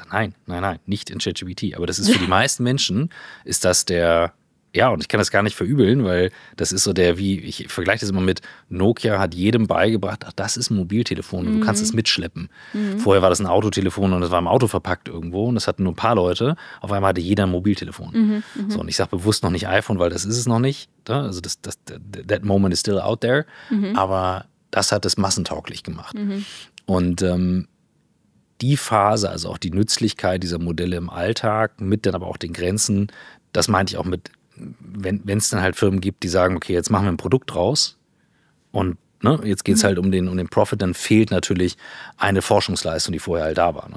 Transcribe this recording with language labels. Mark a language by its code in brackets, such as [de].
[de] Ich sage, nein, nicht in ChatGPT. Aber das ist für die meisten Menschen, ist das ja, und ich kann das gar nicht verübeln, weil das ist so ich vergleiche das immer mit, Nokia hat jedem beigebracht, ach, das ist ein Mobiltelefon und du kannst es mitschleppen. Vorher war das ein Autotelefon und es war im Auto verpackt irgendwo und das hatten nur ein paar Leute. Auf einmal hatte jeder ein Mobiltelefon. So, und ich sage bewusst noch nicht iPhone, weil das ist es noch nicht. [en] Also that moment is still out there. [de] Aber das hat es massentauglich gemacht. Und die Phase, also auch die Nützlichkeit dieser Modelle im Alltag, mit dann aber auch den Grenzen, das meinte ich auch mit, wenn es dann halt Firmen gibt, die sagen, okay, jetzt machen wir ein Produkt draus und jetzt geht es halt um den Profit, dann fehlt natürlich eine Forschungsleistung, die vorher halt da war. Ne?